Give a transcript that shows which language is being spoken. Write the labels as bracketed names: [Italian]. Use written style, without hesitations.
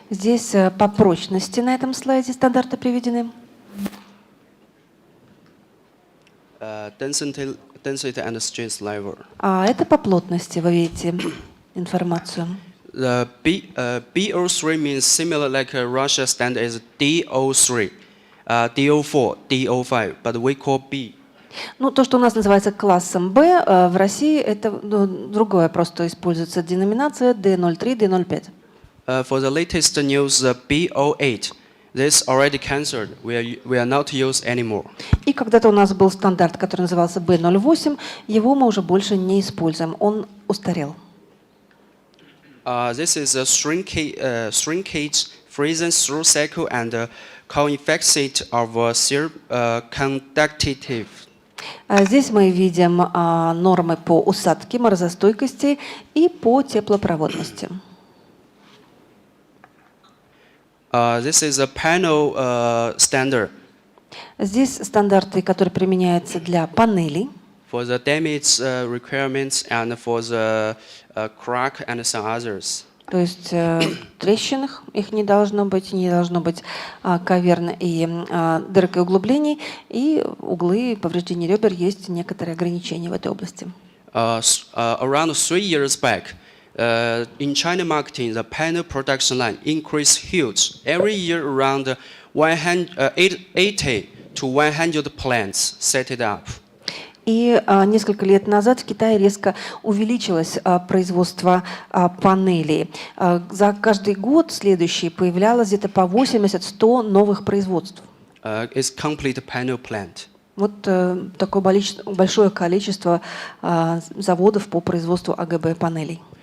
[Russian] Здесь по прочности на этом слайде стандарты приведены. [English] Density and strength level. [Russian] А это по плотности, вы видите информацию. [English] The BO3 means similar like Russia standard is DO3, DO4, DO5, but we call B. [Russian] Ну, то, что у нас называется классом Б, в России это другое, просто используется деноминация D03, D05. [English] For the latest news, the BO8, this already cancelled. We are not used anymore. [Russian] И когда-то у нас был стандарт, который назывался B08, его мы уже больше не используем, он устарел. [English] This is a shrinkage, freezing through cycle, and coefficient of conductivity. [Russian] Здесь мы видим нормы по усадке, морозостойкости и по теплопроводности. [English] This is a panel standard [Russian] Здесь стандарты, которые применяются для панелей, [English] for the damage requirements and for the crack and some others. [Russian] то есть трещин их не должно быть каверн и дырок и углублений, и углы повреждений ребер есть некоторые ограничения в этой области. [English] Around 3 years back, in China marketing, the panel production line increased huge. Every year, around 80 to 100 plants set it up. [Russian] И несколько лет назад в Китае резко увеличилось производство панелей. За каждый год следующий появлялось где-то по 80-100 новых производств. [English] It's complete panel plant. [Russian] Вот такое большое количество заводов по производству АГБ панелей.